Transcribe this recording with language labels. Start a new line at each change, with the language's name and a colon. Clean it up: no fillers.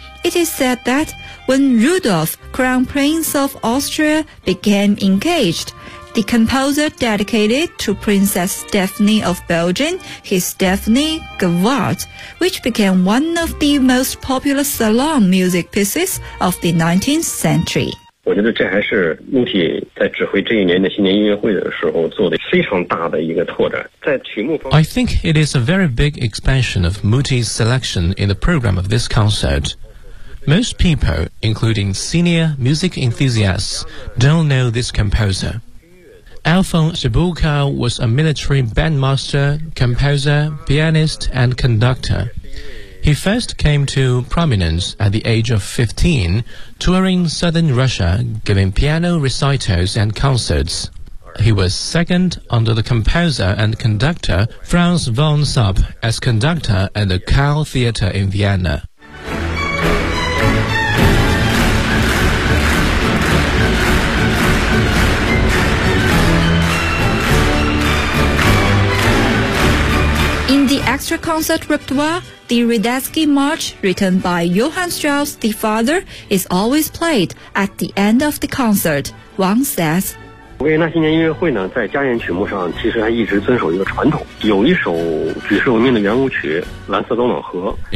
English: It is said that when Rudolf, Crown Prince of Austria, became engaged, the composer dedicated to Princess Stephanie of Belgium his Stephanie Gavard, which became one of the most popular salon music pieces of the 19th century.
Chinese: 我觉得这还是穆提在指挥这一年的新年音乐会的时候做的非常大的一个拓展。在曲目方面
English: I think it is a very big expansion of Muti's selection in the program of this concert. Most people, including senior music enthusiasts, don't know this composer. Alphonse Zibulka was a military bandmaster, composer, pianist, and conductor. He first came to prominence at the age of 15, touring southern Russia, giving piano recitals and concerts. He was second under the composer and conductor Franz von Sapp as conductor at the Kahl Theater in Vienna. In the extra concert repertoire, the Radetzky March, written by Johann Strauss, the father, is always played at the end of the concert. Wang says,
Chinese: 维也纳新年音乐会呢，在家宴曲目上其实还一直遵守一个传统，有一首举世闻名的圆舞曲《蓝色多瑙河》。